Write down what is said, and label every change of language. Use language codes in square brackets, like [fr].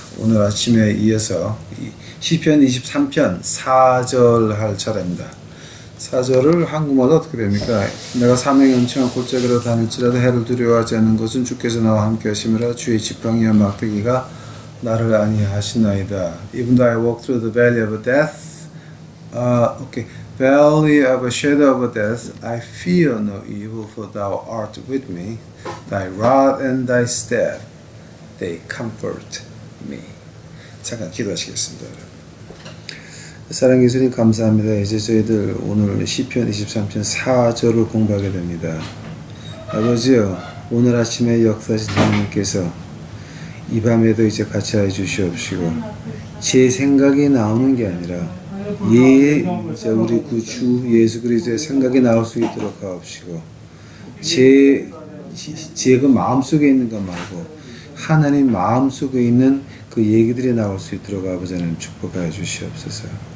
[ko] 오늘 아침에 이어서 시편 23편 4절 할 차례입니다. 4절을 한국말로 어떻게 됩니까? 내가 사명이 엄청난 골짜기로 다닐지라도 해를 두려워하지 않는 것은 주께서 나와 함께 하심이라. 주의 지팡이와 막대기가 나를 안위하시나이다. [en] Even though I walk through the valley of death, valley of a shadow of death, I fear no evil, for thou art with me. Thy rod and thy staff, they comfort me. [ko] 잠깐 기도하시겠습니다. 사랑해 주님 감사합니다. 이제 저희들 오늘 시편 23편 4절을 공부하게 됩니다. 아버지요, 오늘 아침에 역사하신 하나님께서 이 밤에도 이제 같이 해 주시옵시고, 제 생각이 나오는 게 아니라 우리 구주 예수 그리스도의 생각이 나올 수 있도록 하옵시고, 제 마음속에 있는 것 말고 하나님 마음속에 있는 그 얘기들이 나올 수 있도록 아버지 하나님 축복하여 주시옵소서.